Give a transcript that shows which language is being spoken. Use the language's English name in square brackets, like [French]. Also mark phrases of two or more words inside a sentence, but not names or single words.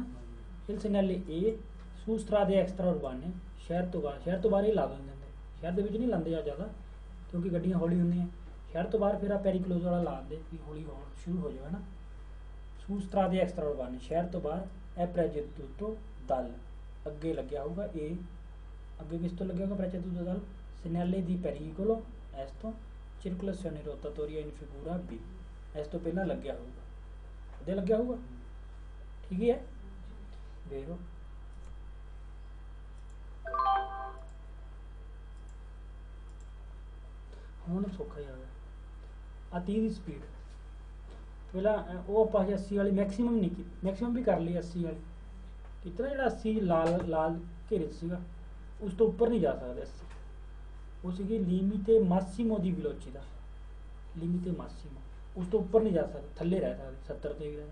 [Italian] il segnale E su strade extraurbane, [Punjabi] ਸ਼ਹਿਰ ਤੋਂ ਬਾਹਰ ਹੀ ਲਾ ਦਿੰਦੇ ਹੁੰਦੇ, ਸ਼ਹਿਰ ਦੇ ਵਿੱਚ ਨਹੀਂ ਲਾਉਂਦੇ ਆ ਜ਼ਿਆਦਾ ਕਿਉਂਕਿ ਗੱਡੀਆਂ ਹੌਲੀ ਹੁੰਦੀਆਂ, ਸ਼ਹਿਰ ਤੋਂ ਬਾਹਰ ਫਿਰ ਆ ਪੈਰੀਕਲੋਜ਼ ਵਾਲਾ ਲਾ ਦਿੰਦੇ ਵੀ ਹੌਲੀ ਸ਼ੁਰੂ ਹੋ ਜਾਵੇ ਹੈ ਨਾ। [Italian] su strade extraurbane, [Punjabi] ਸ਼ਹਿਰ ਤੋਂ ਬਾਹਰ, ਇਹ [Italian] preceduto dal, [Punjabi] ਅੱਗੇ ਲੱਗਿਆ ਹੋਊਗਾ ਇਹ, ਅੱਗੇ ਕਿਸ ਤੋਂ ਲੱਗਿਆ ਹੋਊਗਾ [Italian] preceduto dal segnale di pericolo, [Punjabi] ਇਸ ਤੋਂ [Italian] circolazione rotatoria in figura B, [Punjabi] ਇਸ ਤੋਂ ਪਹਿਲਾਂ ਲੱਗਿਆ ਹੋਊਗਾ, ਅੱਗੇ ਲੱਗਿਆ ਹੋਊਗਾ, ਠੀਕ ਹੈ। ਦੇਖੋ ਹੁਣ ਸੌਖਾ ਹੀ ਆ ਗਿਆ। ਆ 30 ਦੀ ਸਪੀਡ ਪਹਿਲਾਂ ਉਹ ਆਪਾਂ 80 ਵਾਲੀ ਮੈਕਸਿਮਮ ਨਹੀਂ ਕੀਤੀ, ਮੈਕਸਿਮਮ ਵੀ ਕਰ ਲਈ 80 ਵਾਲੀ ਕਿਤਨਾ, ਜਿਹੜਾ 80 ਲਾਲ ਘੇਰੇ 'ਚ ਸੀਗਾ ਉਸ ਤੋਂ ਉੱਪਰ ਨਹੀਂ ਜਾ ਸਕਦੇ 80, ਉਹ ਸੀਗੀ [Italian] limite massimo di velocità, limite massimo, [Punjabi] ਉਸ ਤੋਂ ਉੱਪਰ ਨਹੀਂ ਜਾ ਸਕਦੇ, ਥੱਲੇ ਰਹਿ ਸਕਦੇ 70 ਤੇ ਵੀ ਰਹਿ।